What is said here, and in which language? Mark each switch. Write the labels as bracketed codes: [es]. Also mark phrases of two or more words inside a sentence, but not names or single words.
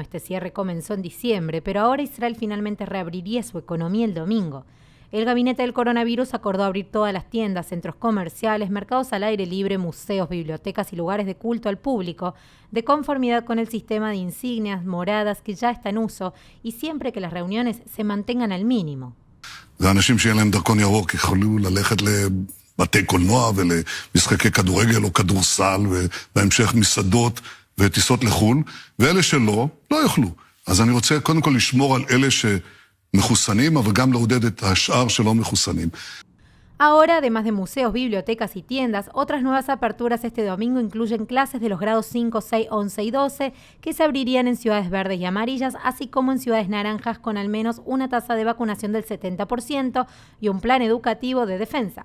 [es] Este cierre comenzó en diciembre, pero ahora Israel finalmente reabriría su economía el domingo. El gabinete del coronavirus acordó abrir todas las tiendas, centros comerciales, mercados al aire libre, museos, bibliotecas y lugares de culto al público, de conformidad con el sistema de insignias moradas que ya está en uso y siempre que las reuniones se mantengan al mínimo. [he] ואנשים שאין להם דרכון ירוק יכולו ללכת לבתי קולנוע ולמשחקי כדורגל או כדורסל ובהמשך מסעדות וטיסות לחו"ל, ואלה שלא, לא יוכלו. אז אני רוצה קודם כל לשמור על אלה מחוסנים, אבל גם לעודד את השאר שלא מחוסנים. [es] Ahora, además de museos, bibliotecas y tiendas, otras nuevas aperturas este domingo incluyen clases de los grados 5, 6, 11 y 12 que se abrirían en ciudades verdes y amarillas, así como en ciudades naranjas con al menos una tasa de vacunación del 70% y un plan educativo de defensa.